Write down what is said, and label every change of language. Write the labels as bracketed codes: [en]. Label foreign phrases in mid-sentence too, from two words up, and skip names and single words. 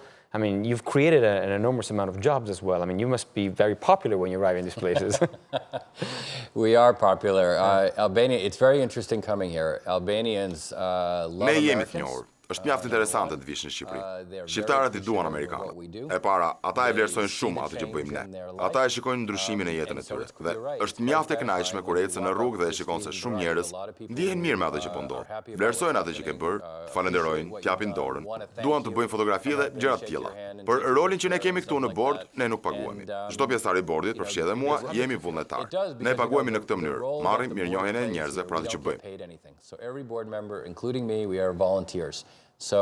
[en] I mean, you've created an enormous amount of jobs as well. I mean, you must be very popular when you arrive in these places. We are popular. Albania, it's very interesting coming here. Albanians love Americans. [sq] Është mjaft interesante të vish në Shqipëri. Shqiptarët i duan amerikanët. E para, ata e vlerësojnë shumë atë që bëjmë ne. Ata e shikojnë ndryshimin e jetën e tyre. Dhe është mjaft e kënaqshme kur ecën në rrugë dhe e shikon se shumë njerëz ndihen mirë me atë që po ndodh. Vlerësojnë atë që ke bërë, të falenderojnë, t'japin dorën, duan të bëjnë fotografi dhe gjëra të tilla. Për rolin që ne kemi këtu në bord, ne nuk paguhemi. Çdo pjesëtar i bordit, përfshi edhe mua, jemi vullnetar. Ne paguhemi në këtë mënyrë. Marrim mirënjohjen e njerëzve për atë që bëjmë. [en] So every board member, including me, we are volunteers. So